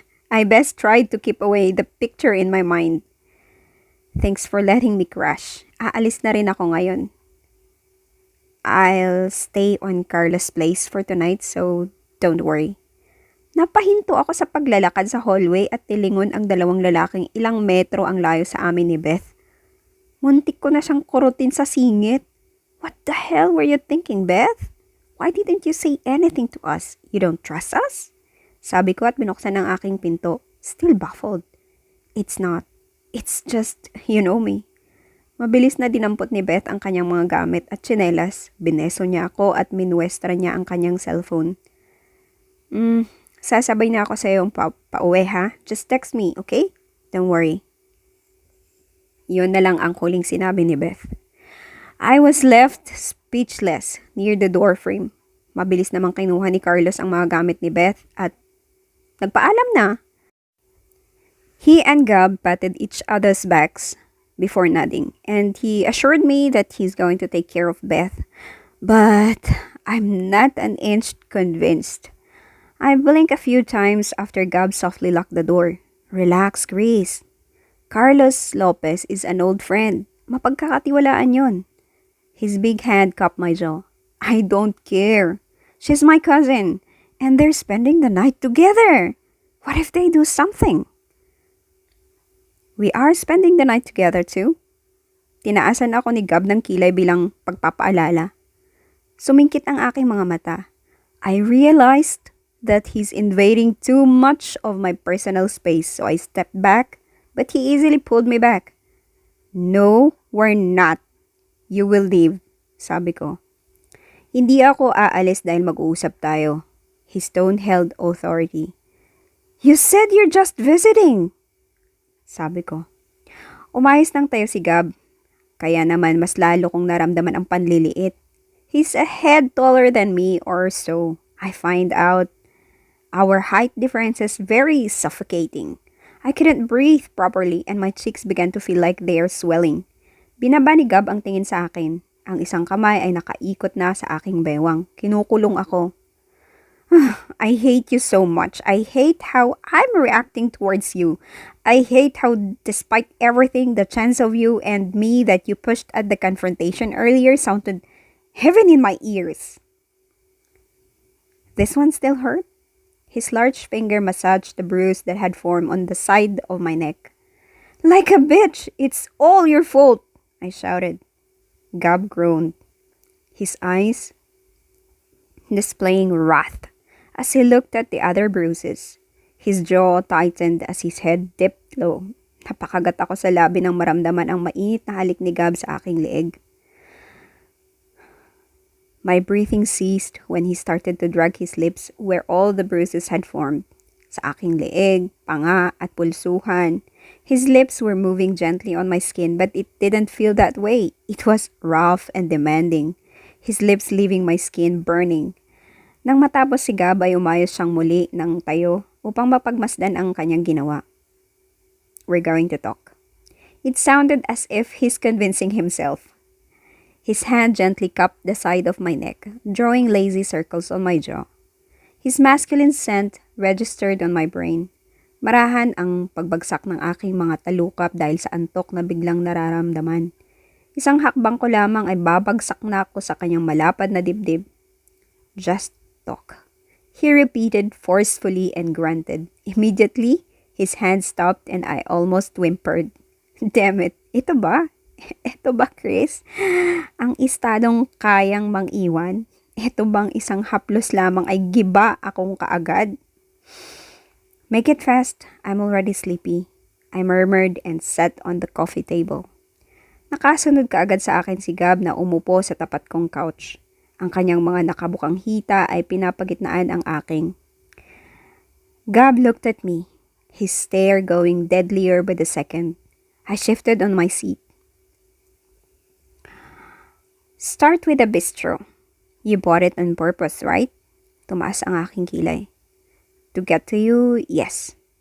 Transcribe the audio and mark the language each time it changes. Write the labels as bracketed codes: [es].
[en] I best tried to keep away the picture in my mind. Thanks for letting me crash. [tl] Aalis na rin ako ngayon. [en] I'll stay on Carlos' place for tonight, so don't worry. [tl] Napahinto ako sa paglalakad sa hallway at tilingon ang dalawang lalaking ilang metro ang layo sa amin ni Beth. Muntik ko na siyang kurutin sa singit. [en] What the hell were you thinking, Beth? Why didn't you say anything to us? You don't trust us? [tl] Sabi ko at binuksan ang aking pinto, [en] still baffled. It's not. It's just, you know me. [tl] Mabilis na dinampot ni Beth ang kanyang mga gamit at tsinelas. Bineso niya ako at minwestra niya ang kanyang cellphone. Sasabay na ako sa iyong pauwi ha? [en] Just text me, okay? Don't worry. [tl] Yun na lang ang huling sinabi ni Beth. [en] I was left speechless near the door frame. [tl] Mabilis namang kinuha ni Carlos ang mga gamit ni Beth at nagpaalam na. [en] He and Gab patted each other's backs before nodding, and he assured me that he's going to take care of Beth. But I'm not an inch convinced. I blinked a few times after Gab softly locked the door. Relax, Grace. Carlos Lopez is an old friend. [tl] Mapagkakatiwalaan yon. [en] His big hand cupped my jaw. I don't care. She's my cousin, and they're spending the night together. What if they do something? We are spending the night together too. [tl] Tinaasan ako ni Gab ng kilay bilang pagpapaalala. Sumingkit ang aking mga mata. [en] I realized that he's invading too much of my personal space, so I stepped back, but he easily pulled me back. No, we're not. You will leave, [tl] sabi ko. Hindi ako aalis dahil mag-uusap tayo. [en] His tone held authority. You said you're just visiting, [tl] sabi ko. Umayos ng tayo si Gab. Kaya naman mas lalo kong naramdaman ang panliliit. [en] He's a head taller than me or so. I find out. Our height difference is very suffocating. I couldn't breathe properly and my cheeks began to feel like they are swelling. [tl] Binaba ni Gab ang tingin sa akin. Ang isang kamay ay nakaikot na sa aking bewang. Kinukulong ako. [en] I hate you so much. I hate how I'm reacting towards you. I hate how despite everything, the chance of you and me that you pushed at the confrontation earlier sounded heaven in my ears. This one still hurt? His large finger massaged the bruise that had formed on the side of my neck. Like a bitch! It's all your fault! I shouted. Gab groaned, his eyes displaying wrath. As he looked at the other bruises, his jaw tightened as his head dipped low. [tl] Napakagat ako sa labi nang maramdaman ang mainit na halik ni Gab sa aking leeg. [en] My breathing ceased when he started to drag his lips where all the bruises had formed. [tl] Sa aking leeg, panga at pulsuhan. [en] His lips were moving gently on my skin but it didn't feel that way. It was rough and demanding. His lips leaving my skin burning. [tl] Nang matapos si Gab ay umayos siyang muli ng tayo upang mapagmasdan ang kanyang ginawa. [en] We're going to talk. It sounded as if he's convincing himself. His hand gently cupped the side of my neck, drawing lazy circles on my jaw. His masculine scent registered on my brain. [tl] Marahan ang pagbagsak ng aking mga talukap dahil sa antok na biglang nararamdaman. Isang hakbang ko lamang ay babagsak na ako sa kanyang malapad na dibdib. [en] Just talk. He repeated forcefully and grunted. Immediately, his hand stopped and I almost whimpered. Damn it, [tl] ito ba? Ito ba, Chris? Ang estadong kayang mang-iwan? Ito bang isang haplos lamang ay giba akong kaagad? [en] Make it fast. I'm already sleepy. I murmured and sat on the coffee table. [tl] Nakasunod kaagad sa akin si Gab na umupo sa tapat kong couch. Ang kanyang mga nakabukang hita ay pinapagitnaan ang aking. [en] Gab looked at me, his stare going deadlier by the second. I shifted on my seat. Start with a bistro. You bought it on purpose, right? [tl] Tumaas ang aking kilay. [en] To get to you, yes.